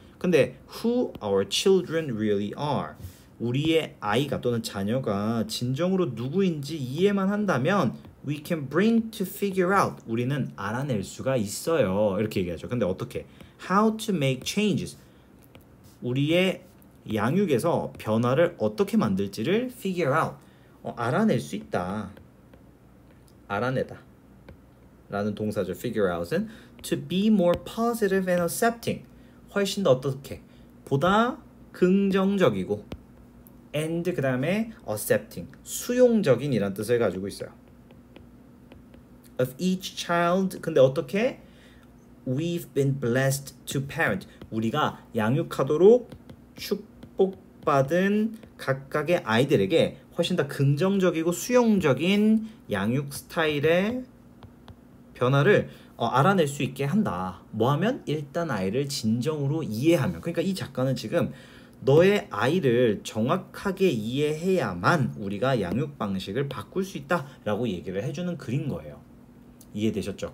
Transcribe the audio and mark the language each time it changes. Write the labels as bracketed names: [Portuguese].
[Korean] 근데 who our children really are, 우리의 아이가 또는 자녀가 진정으로 누구인지 이해만 한다면 we can bring to figure out, 우리는 알아낼 수가 있어요. 이렇게 얘기하죠. 근데 어떻게? how to make changes, 우리의 양육에서 변화를 어떻게 만들지를 figure out, 알아낼 수 있다. 알아내다 라는 동사죠. [English] figure out은 to be more positive and accepting, 훨씬 더 어떻게? 보다 긍정적이고 [Korean] and 그 다음에 accepting 수용적인 이란 뜻을 가지고 있어요. [English] of each child. 근데 어떻게? We've been blessed to parent. [Korean] 우리가 양육하도록 축복받은 각각의 아이들에게 훨씬 더 긍정적이고 수용적인 양육 스타일의 변화를 알아낼 수 있게 한다. 뭐 하면? 일단 아이를 진정으로 이해하면. 그러니까 이 작가는 지금 너의 아이를 정확하게 이해해야만 우리가 양육 방식을 바꿀 수 있다라고 얘기를 해주는 글인 거예요. 이해되셨죠?